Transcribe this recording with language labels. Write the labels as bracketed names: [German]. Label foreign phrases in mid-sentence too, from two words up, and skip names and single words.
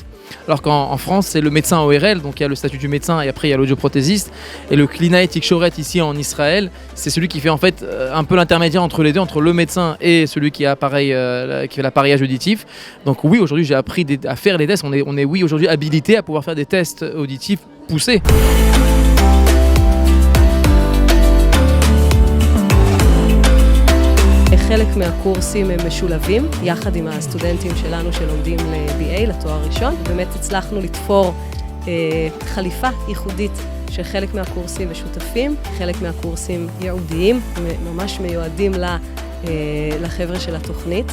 [French] Alors qu'en France, c'est le médecin ORL, donc il y a le statut du médecin et après il y a l'audioprothésiste. Et le [Hebrew] קלינאי תקשורת [French] ici en Israël, c'est celui qui fait en fait un peu l'intermédiaire entre les deux, entre le médecin et celui qui fait l'appareillage auditif. Donc oui, aujourd'hui j'ai appris à faire les tests. On est oui aujourd'hui habilité à pouvoir faire des tests auditifs poussés. [Hebrew] חלק מהקורסים הם משולבים, יחד עם הסטודנטים שלנו שלומדים ל-BA, לתואר ראשון. באמת הצלחנו לתפור חליפה ייחודית שחלק מהקורסים משותפים, חלק מהקורסים ייעודיים, ממש מיועדים לחבר'ה של התוכנית.